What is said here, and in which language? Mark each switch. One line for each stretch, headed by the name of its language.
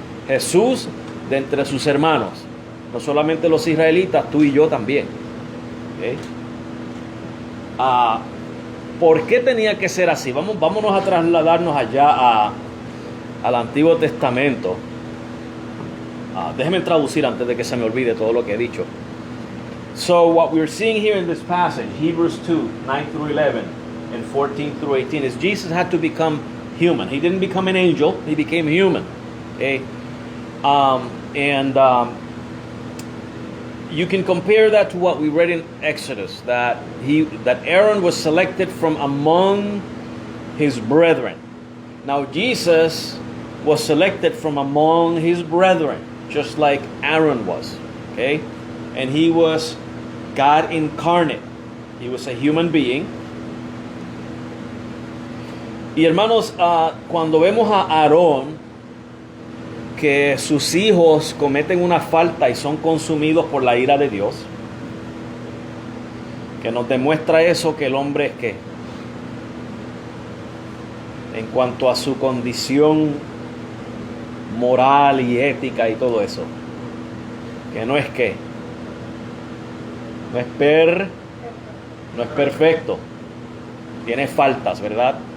Spanish: Jesús de entre sus hermanos. No solamente los israelitas, tú y yo también. ¿Okay? ¿Por qué tenía que ser así? Vámonos a trasladarnos allá al Antiguo Testamento. Déjenme traducir antes de que se me olvide todo lo que he dicho.
English: So what we're seeing here in this passage, Hebrews 2, 9 through 11 and 14 through 18, is Jesus had to become human. He didn't become an angel, he became human. Okay? And you can compare that to what we read in Exodus, that Aaron was selected from among his brethren. Now Jesus was selected from among his brethren, just like Aaron was. Okay? And he was God incarnate. He was a human being.
Spanish: Y hermanos, cuando vemos a Aarón, que sus hijos cometen una falta y son consumidos por la ira de Dios, que nos demuestra eso, que el hombre es que, en cuanto a su condición moral y ética y todo eso, que no es que, no es perfecto, tiene faltas, ¿verdad?